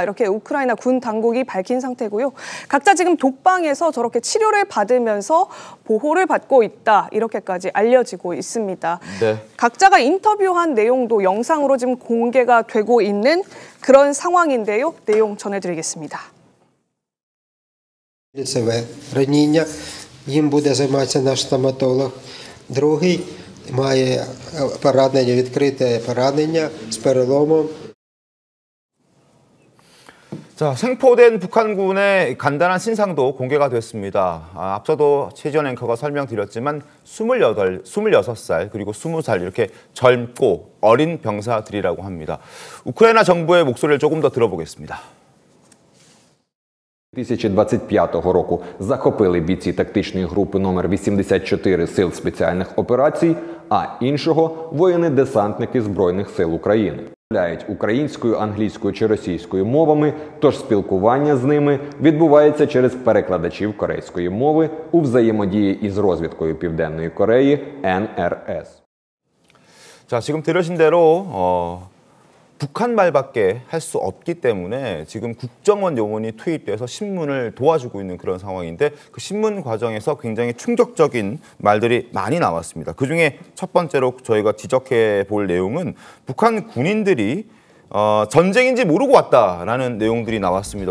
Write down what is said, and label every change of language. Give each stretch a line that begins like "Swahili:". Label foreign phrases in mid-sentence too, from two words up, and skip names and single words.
Korean: 이렇게 우크라이나 군 당국이 밝힌 상태고요. 각자 지금 독방에서 저렇게 치료를 받으면서 보호를 받고 있다. 이렇게까지 알려지고 있습니다. 네. 각자가 인터뷰한 내용도 영상으로 지금 공개가 되고 있는 그런 상황인데요. 내용 전해드리겠습니다.
Ukrainian: раніння, їм буде займатися наш стоматолог. Другий має поранення, відкрите поранення з переломом.
Korean: 자, 생포된 북한군의 간단한 신상도 공개가 됐습니다. 앞서도 최지연 앵커가 설명드렸지만 26살 그리고 20살 이렇게 젊고 어린 병사들이라고 합니다. 우크라이나 정부의 목소리를 조금 더 들어보겠습니다.
Ukrainian: 2025 року захопили бійці тактичної групи номер 84 Сил спеціальних операцій, а іншого – воїни-десантники Збройних сил України. Розмовляють українською, англійською чи російською мовами, тож спілкування з ними відбувається через перекладачів корейської мови у взаємодії із розвідкою Південної Кореї НРС.
Korean: 자, 지금 들으신 대로 북한 말밖에 할 수 없기 때문에 지금 국정원 요원이 투입돼서 신문을 도와주고 있는 그런 상황인데 그 신문 과정에서 굉장히 충격적인 말들이 많이 나왔습니다. 그중에 첫 번째로 저희가 지적해 볼 내용은 북한 군인들이 전쟁인지 모르고 왔다라는 내용들이 나왔습니다.